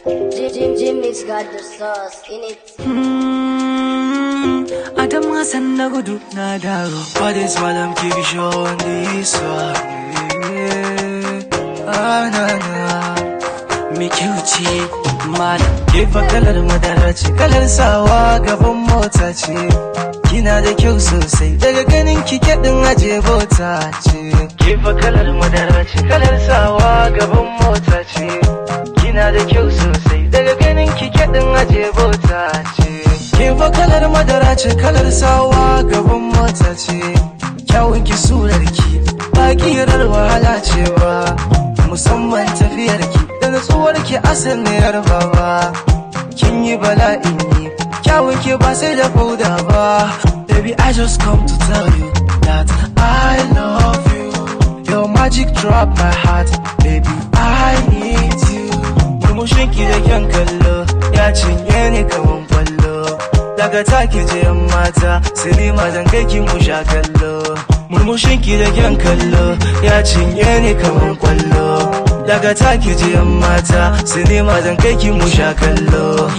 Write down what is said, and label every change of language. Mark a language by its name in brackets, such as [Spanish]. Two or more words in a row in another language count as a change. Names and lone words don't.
[English] Jim, Jim, Jimmy's got the sauce in it. [Hausa] Mm, Adam Hassan na gudu na dawo. [English] What is Malam Kibisho on this one? [Hausa] Ah, na, na. Me kyau ce, Malam. Ke fa kalar madara ce, kalar sawa gaban mota ce. Kina da kyau sosai, daga ganin ki ke ɗin aje bota ce. Ke fa kalar madara ce, kalar sawa gaban mota ce. Kina da kyau sosai, daga ganin ki ke ɗin aje bota ce. Ke fa kalar madara ce, kalar sawa gaban mota ce. Kyawun ki surar ki, ba ƙirar wahala ce ba. Musamman tafiyar ki, da natsuwar ki asal ne yar baba. Kin yi bala'in yi, kyawun ki ba sai da fauda ba. [English] Baby, I just come to tell you that I love you. Your magic drop my heart, baby, I need you. [Hausa] Murmushin ki da kyan kallo, ya cinye ni kaman kwallo. Daga take je yan mata, sinima zan kai ki mu sha kallo. Murmushin ki da kyan kallo, ya cinye ni kaman kwallo. Daga take je yan mata, sinima zan kai ki mu sha kallo.